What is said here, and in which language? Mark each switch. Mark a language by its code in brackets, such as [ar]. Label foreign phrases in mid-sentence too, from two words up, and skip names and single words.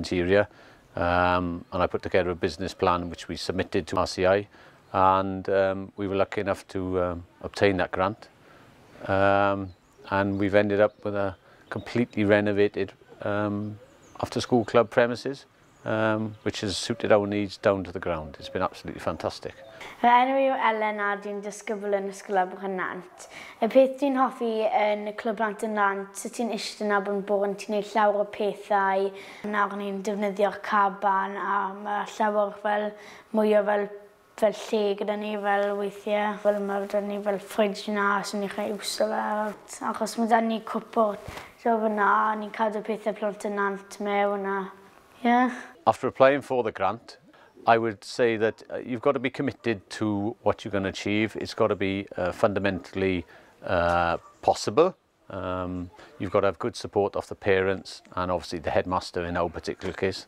[en] And I put together a business plan which we submitted to RCI, and we were lucky enough to obtain that grant. And we've ended up with a completely renovated after school club premises, which has suited our needs down to the ground. It's been absolutely fantastic. [cy] Enw yw Elen a dwi'n disgybl yn ysgol yn Nant. Y peth dwi'n hoffi yn y clwb Nant yn Nant, sut ti'n eistedd yna bod ti'n gwneud llawer o pethau. Nawr ni'n defnyddio'r caban a mae llawer fel mwy o fel lle gyda ni fel weithiau. Fel mae gyda ni fel fridge yna sy'n ni'n cael iwso fel. Achos mae da ni cwpwr so fyna, ni'n cadw pethau plant yn Nant mewn a, yeah. [en] After applying for the grant, I would say that you've got to be committed to what you're going to achieve. It's got to be fundamentally possible. You've got to have good support of the parents and obviously the headmaster in our particular case.